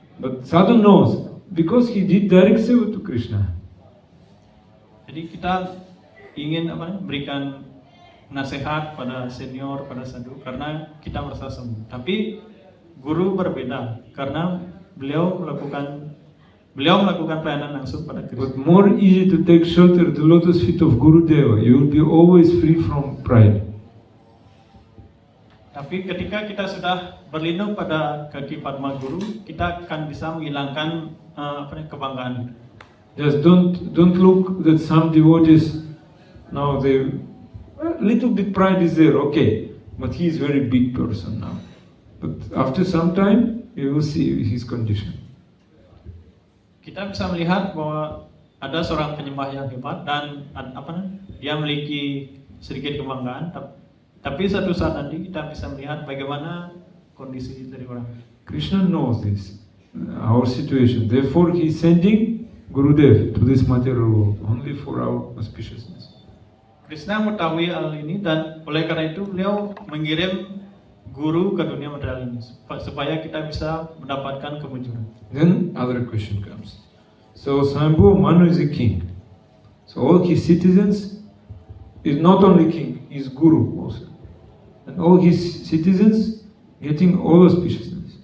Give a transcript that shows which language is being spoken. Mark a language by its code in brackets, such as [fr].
[en] But sadhu knows, because he did direct seva to Krishna. [id] Jadi kita ingin berikan nasihat pada senior, pada sadhu, karena kita merasa sombong. Tapi guru berbeda, karena beliau melakukan pelayanan langsung pada Krishna. [en] But more easy to take shelter the lotus feet of Guru Deva. You will be always free from pride. [id] Tapi ketika kita sudah berlindung pada kaki Padma Guru, kita akan bisa menghilangkan kebanggaan itu. [en] Just don't look that some devotees now they a little bit pride is there, okay, but he is very big person now. But after some time, you will see his condition. [id] Kita bisa melihat bahwa ada seorang penyembah yang hebat dan dia memiliki sedikit kebanggaan, tapi satu saat nanti kita bisa melihat bagaimana kondisi dari orang. [en] Krishna knows this, our situation. Therefore, he is sending Gurudev to this material world only for our auspiciousness. [id] Krishna mengetahui hal ini dan oleh karena itu beliau mengirim guru ke dunia material ini supaya kita bisa mendapatkan kemujuran. [en] Then other question comes. So Swayambhu Manu is a king. So all his citizens is not only king, he is guru also. And all his citizens getting all auspiciousness.